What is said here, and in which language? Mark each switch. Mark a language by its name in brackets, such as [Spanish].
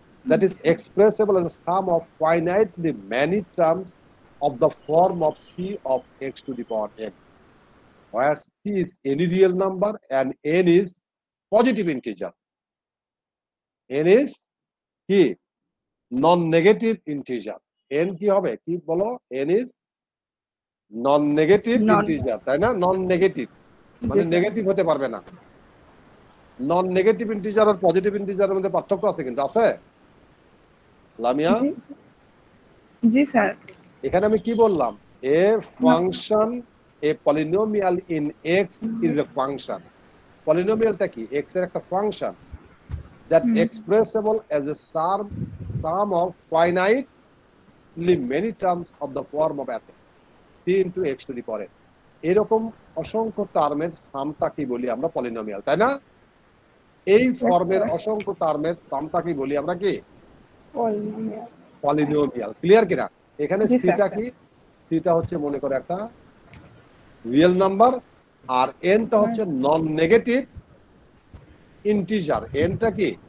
[English] That is expressible as a sum of finitely many terms of the form of c of x to the power n, where c is any real number and n is positive integer. n is [Bangla] কি? [English] Non-negative integer. [Bangla] n কি হবে? কি বলো? [English] n is non-negative integer, [Bangla] তাই না? non-negative মানে negative হতে পারবে না। non-negative integer আর পজিটিভ ইন্টিজারের মধ্যে পার্থক্য আছে, কিন্তু আছে লামিয়া? জি স্যার। এখানে আমি কি বললাম? [English] a function, a polynomial in x is a function. [Bangla] পলিনোমিয়ালটা কি? [English] x [Bangla] এর একটা function [English] that expressible as a sum of finitely many terms of the form of c into x to the power n. [Bangla] এরকম অসংখ্য টার্মের সামটা কি বলি আমরা? Polynomial, তাই না? এই ফর্মের অসংখ্য টার্মের সামটা কি বলি আমরা? কি? পলিনোমিয়াল। ক্লিয়ার কিনা? এখানে সিটা কি? সিটা হচ্ছে মনে করে একটা রিয়েল নাম্বার, আর এনটা হচ্ছে নন নেগেটিভ ইন্টিজার। এনটা কি?